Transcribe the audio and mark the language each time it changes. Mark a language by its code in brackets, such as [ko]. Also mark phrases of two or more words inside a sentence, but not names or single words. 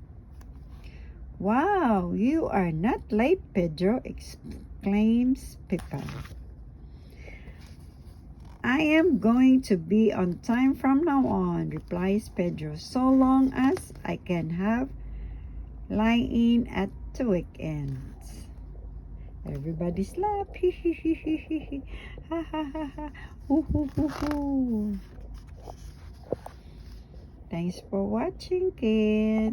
[en] Wow, you are not late, Pedro, exclaims Peppa. I am going to be on time from now on, replies Pedro, so long as I can have lie-in at the weekends. Everybody's laugh. Ha ha ha ha. Hoo hoo hoo hoo. Thanks for watching, kids.